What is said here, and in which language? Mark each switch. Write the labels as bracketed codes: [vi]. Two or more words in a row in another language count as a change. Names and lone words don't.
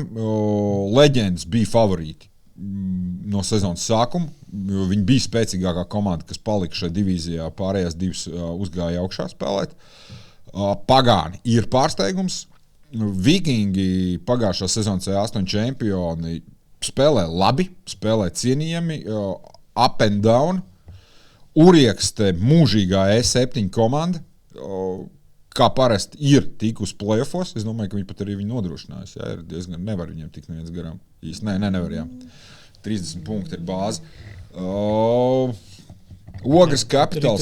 [lv] Leģendas bija favorīti no sezonas sākuma. Viņi bija spēcīgākā komanda, kas palika šajā divīzijā. Pārējās 2 uzgāja augšā spēlēt. Pagāni ir pārsteigums. Vikingi pagājušā sezonas 8 čempioni spēlē labi, spēlē cienījami, [en] up and down. [lv] Uriekste mūžīgā E7 komanda. Kā parasti ir tikusi play-offos. Es domāju, ka viņi pat arī nodrošinājās. Jā, ir diezgan nevar viņiem tikt neviens garām. Īsti, nevar, jā. 30 punkti ir bāze. Ogres kapitāls.